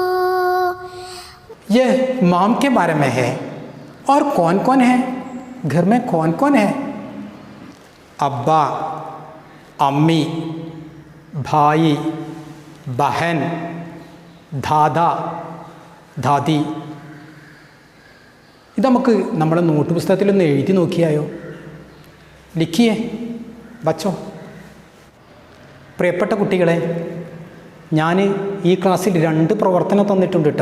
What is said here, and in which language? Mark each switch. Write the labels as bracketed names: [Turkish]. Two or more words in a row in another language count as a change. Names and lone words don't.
[Hindi] यह माम के बारे में है। और कौन कौन है घर में? कौन कौन है? अब्बा, अम्मी, भाई, बहन, दादा, ദാദി. [Malayalam] ഇത് നമുക്ക് നമ്മുടെ നോട്ട് പുസ്തകത്തിലൊന്ന് എഴുതി നോക്കിയായോ? [Hindi] लिखिए बच्चो. [Malayalam] പ്രിയപ്പെട്ട കുട്ടികളെ, ഞാൻ ഈ ക്ലാസ്സിൽ 2 പ്രവർത്തനം തന്നിട്ടുണ്ട് കേട്ടോ.